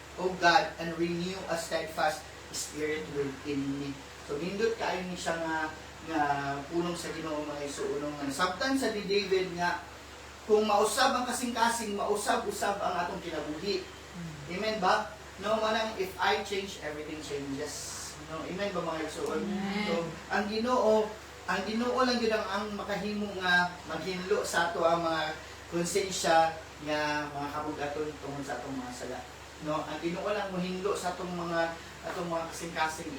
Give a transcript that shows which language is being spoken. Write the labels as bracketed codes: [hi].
[en] O God, and renew a steadfast spirit within me. [ceb] So nindot kaayo ni siya nga punong sa Ginoo mga igsoon nga sabtan sa di David nga kung mausab ang kasing-kasing, mausab-usab ang atong kinabuhi. Amen ba? No, manang [en] if I change, everything changes. [ceb] No, amen ba mga igsoon? So, ang Ginoo ang Ginoo lang gyud ang makahimo nga maghinlo sa ato ang mga konsensya nga mga kabugaton tungod sa atong mga sala. No, ang Ginoo lang mohinlo sa atong mga kasing-kasing.